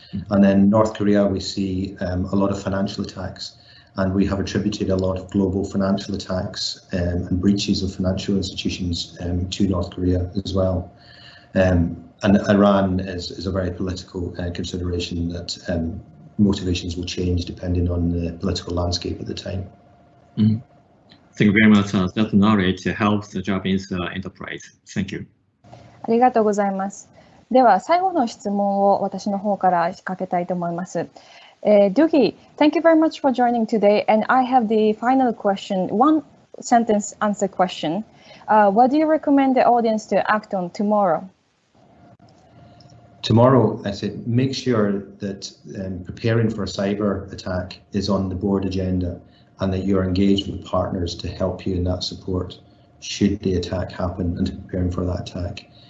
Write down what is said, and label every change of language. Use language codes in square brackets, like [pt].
[en] And then North Korea, we see a lot of financial attacks, and we have attributed a lot of global financial attacks and breaches of financial institutions to North Korea as well. And Iran is a very political consideration that motivations will change depending on the political landscape at the time. Thank you very much. That knowledge helps the Japanese enterprise. Thank you. [ja] ありがとうございます。では最後の質問を私の方から仕掛けたいと思います。 [en] Dougie, thank you very much for joining today. And I have the final question, one sentence answer question. What do you recommend the audience to act on tomorrow? Tomorrow, I said, make sure that preparing for a cyber attack is on the board agenda, and that you're engaged with partners to help you in that support should the attack happen, and to preparing for that attack.